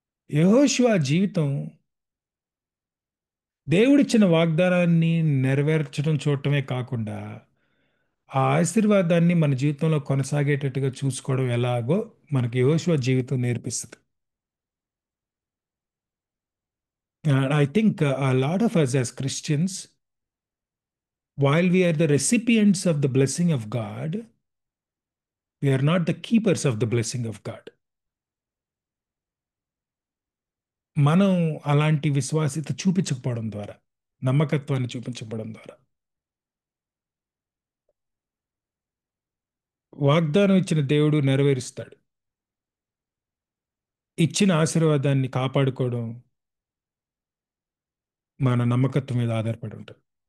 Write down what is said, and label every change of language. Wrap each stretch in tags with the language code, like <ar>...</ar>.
<te>యెహోషువ జీవితం దేవుడిచ్చిన వాగ్దానాన్ని నెరవేర్చడం చూడటమే కాకుండా ఆ ఆశీర్వాదాన్ని మన జీవితంలో కొనసాగేటట్టుగా చూసుకోవడం ఎలాగో మనకి యెహోషువ జీవితం నేర్పిస్తుంది.</te> <en>I think lot of us as Christians, while we are the recipients of the blessing of God, we are not the keepers of the blessing of God.</en> <te>మనం అలాంటి విశ్వాసిత చూపించకపోవడం ద్వారా, నమ్మకత్వాన్ని చూపించకపోవడం ద్వారా, వాగ్దానం ఇచ్చిన దేవుడు నెరవేరుస్తాడు. ఇచ్చిన ఆశీర్వాదాన్ని కాపాడుకోవడం మన నమ్మకత్వం మీద ఆధారపడి ఉంటుంది.</te>